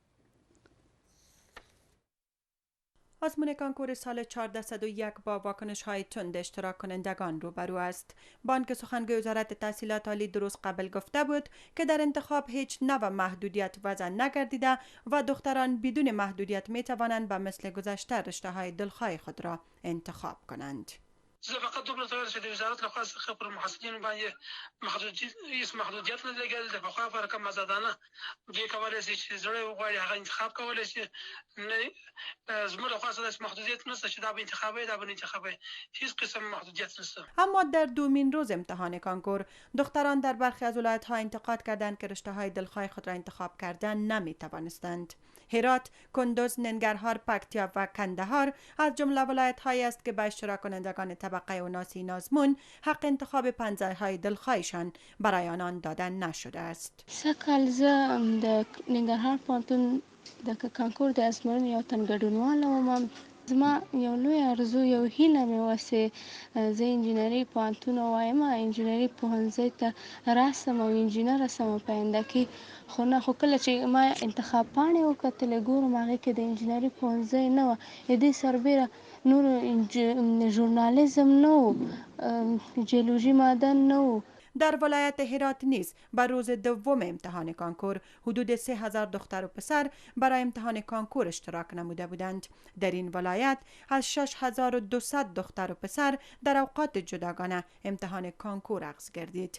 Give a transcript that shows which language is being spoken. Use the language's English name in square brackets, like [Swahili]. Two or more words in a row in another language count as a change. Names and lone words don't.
[Persian] آزمون کانکور سال 1401 با واکنش‌های تند اشتراک کنندگان روبرو است. بانک سخنگوی وزارت تحصیلات عالی درست قبل گفته بود که در انتخاب هیچ نوع محدودیت وضع نگردیده و دختران بدون محدودیت می توانند به مثل گذشته رشته‌های دلخواه خود را انتخاب کنند. [Pashto] زه فقط دومره تایر چې د وزارت لخوا څخه پر محصلینو باندې محدودیت نه لګېدل. د پخوا په رقم آزادانه دوی کولی شي چې زړه وغواړي هغه انتخاب کولی شي. زموږ لخوا څه محدودیت نشته چې دا به انتخابوي دا به نه انتخابوي. هیڅ قسم محدودیت نشته. [Persian] اما در دومین روز امتحان کانکور دختران در برخی از ولایت‌ها انتقاد کردند که رشته‌های دلخواه خود را انتخاب کردن نمی توانستند. هرات، کندوز، ننگرهار، پکتیا و کندهار از جمله ولایت‌هایی است که به اشتراک کنندگان طبقه اوناس این آزمون حق انتخاب پایان‌زای‌های دلخواهشان برای آنان داده نشده است. [Pashto] سکل زه د ننګرهار پوهنتون د کانکور د ازموینې یو تن ګډونواله وم. زما یو لوی ارزو یو هیله مې وه چې زه انجینري پوهنتون وایم، انجینري پوهنځي ته راسم او انجینره سم په آینده کې. خو نه، خو کله چې ما انتخاب پاڼې وکتلې ګورم هغې کې د انجینري پوهنځی نه وه، د دې سربیره نور ژورنالیزم نه و، جیولوژي معدن نه و. [Persian] در ولایت هرات نیز بر روز دوم امتحان کانکور حدود 3000 دختر و پسر برای امتحان کانکور اشتراک نموده بودند. در این ولایت از 6200 دختر و پسر در اوقات جداگانه امتحان کانکور اخذ گردید.